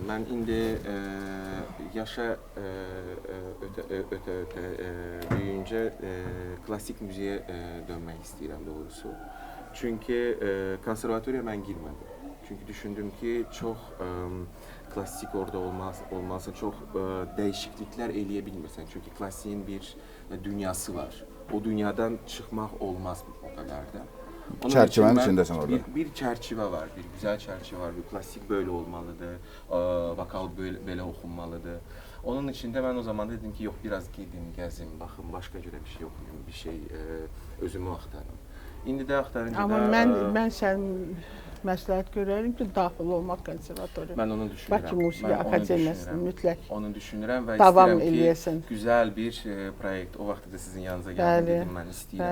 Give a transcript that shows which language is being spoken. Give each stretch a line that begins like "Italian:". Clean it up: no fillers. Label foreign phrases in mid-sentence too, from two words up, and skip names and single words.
Azerbaijani: Mən indi yaşa ötə
Turkish: büyüyüncə klassik müziğe
Azerbaijani: dönmək istəyirəm doğrusu. Çünki konservatoriya mən girmədim. Çünki düşündüm ki, çox klassik orada olmazsa çox dəyişikliklər eləyə bilmirsən. Çünki klassikin bir dünyası var. O dünyadan çıxmaq olmaz
Turkish: o kadar da.
Azerbaijani: Onun
Turkish: Çerçevenin için ben- içindesin orada. Bir çerçeve var, bir güzel çerçeve var. Bir klasik böyle olmalıdır, vokal böyle okunmalıdır. Onun için de ben o zaman dedim ki yok biraz gidin, gezin, bakın başka göre bir şey okuyun, bir şey özümü aktarın.
Azerbaijani: İndi de aktarınca Amma da mən sənin məsləhət görərəm ki, daxil olmaq konservatoriya.
Turkish: ben onu düşünürəm.
Azerbaijani: Bakı Musiqi
Turkish: Ben onu
Azerbaijani: Akademiyasına düşünürəm. mütləq Onu düşünürəm və davam istəyirəm ki, eləyəsən.
Turkish: güzel bir proyekt.
Azerbaijani: O vaxtda da sizin yanınıza gəldim Bəli, dedim, mən istəyirəm.